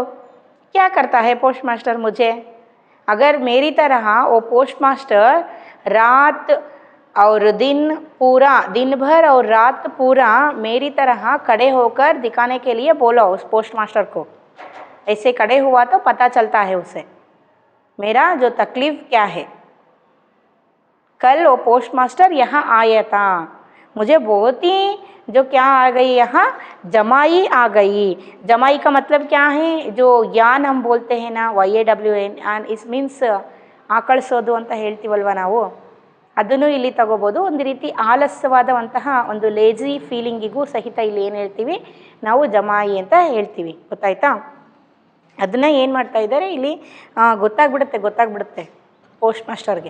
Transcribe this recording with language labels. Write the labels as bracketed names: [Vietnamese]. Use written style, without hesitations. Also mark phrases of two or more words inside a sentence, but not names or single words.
[Hindi] क्या करता है [English] post master [Hindi] मुझे? अगर मेरी तरह वो [English] post master [Hindi] रात और दिन पूरा, दिन भर और रात पूरा मेरी तरह खड़े होकर दिखाने के लिए बोला उस [English] post master [Hindi] को, ऐसे खड़े हुआ तो पता चलता है उसे मेरा जो तकलीफ़ क्या है। कल वो [English] post master [Hindi] यहाँ आया था, मुझे बहुत ही जो क्या आ गई यहाँ, जमाई आ गई। जमाई का मतलब क्या है? जो यान हम बोलते हैं ना, [English] YAWN, and is means [Kannada] ಆಕಳಿಸೋದು ಅಂತ ಹೇಳ್ತೀವಲ್ವ ನಾವು, ಅದನ್ನು ಇಲ್ಲಿ ತಗೋಬೋದು. ಒಂದು ರೀತಿ ಆಲಸ್ಯವಾದಂತಹ ಒಂದು ಲೇಜಿ ಫೀಲಿಂಗಿಗೂ ಸಹಿತ ಇಲ್ಲಿ ಏನು ಹೇಳ್ತೀವಿ ನಾವು, ಜಮಾಯಿ ಅಂತ ಹೇಳ್ತೀವಿ. ಗೊತ್ತಾಯ್ತಾ? ಅದನ್ನು ಏನು ಮಾಡ್ತಾ ಇದ್ದಾರೆ ಇಲ್ಲಿ, ಗೊತ್ತಾಗ್ಬಿಡುತ್ತೆ ಪೋಸ್ಟ್ ಮಾಸ್ಟರ್ಗೆ.